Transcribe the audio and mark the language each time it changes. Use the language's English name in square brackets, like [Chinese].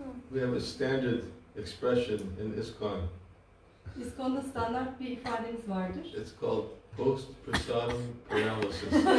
[English] We have a standard expression in ISKCON. [Turkish] İskon'da standart bir ifademiz vardır. [English] It's called post prasadam paralysis.